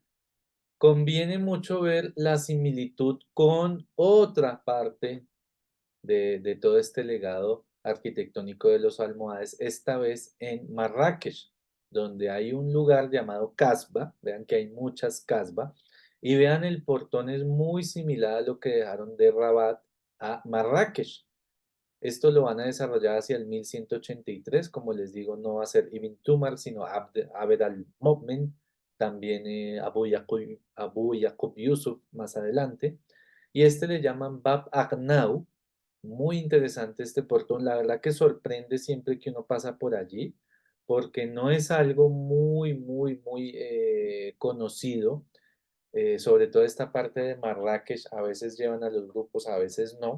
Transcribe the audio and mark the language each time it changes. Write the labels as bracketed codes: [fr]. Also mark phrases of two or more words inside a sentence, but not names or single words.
[es] Conviene mucho ver la similitud con otra parte de todo este legado arquitectónico de los almohades, esta vez en Marrakech, donde hay un lugar llamado Casba. Vean que hay muchas Casba, y vean, el portón es muy similar a lo que dejaron de Rabat a Marrakech. Esto lo van a desarrollar hacia el 1183, como les digo, no va a ser Ibn Tumar, sino Abd al-Mu'min, también Abu Yaqub Yusuf más adelante. Y este le llaman Bab Aghnau. Muy interesante este portón, la verdad que sorprende siempre que uno pasa por allí, porque no es algo muy conocido. Sobre todo esta parte de Marrakech, a veces llevan a los grupos, a veces no.